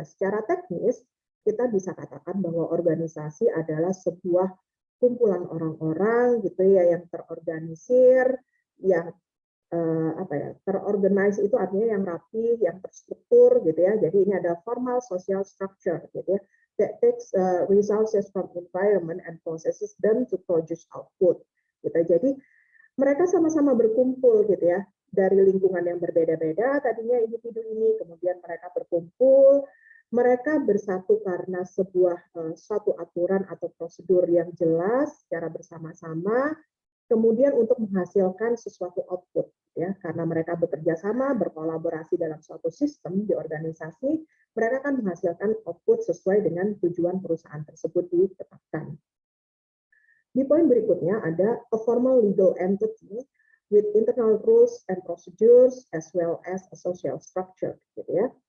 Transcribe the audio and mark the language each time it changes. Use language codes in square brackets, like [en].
[id] Secara teknis kita bisa katakan bahwa organisasi adalah sebuah kumpulan orang-orang gitu ya yang terorganisir, yang terorganize itu artinya yang rapi, yang terstruktur gitu ya. Jadi ini ada [en] formal social structure [id] gitu ya. [en] That takes resources from environment and processes them to produce output. [id] Gitu. Jadi mereka sama-sama berkumpul gitu ya dari lingkungan yang berbeda-beda. Tadinya individu ini, kemudian mereka berkumpul, mereka bersatu karena sebuah suatu aturan atau prosedur yang jelas secara bersama-sama. Kemudian untuk menghasilkan sesuatu output, ya, karena mereka bekerja sama, berkolaborasi dalam suatu sistem di organisasi, mereka akan menghasilkan output sesuai dengan tujuan perusahaan tersebut ditetapkan. Di poin berikutnya ada [en] a formal legal entity with internal rules and procedures as well as a social structure, [id] gitu ya.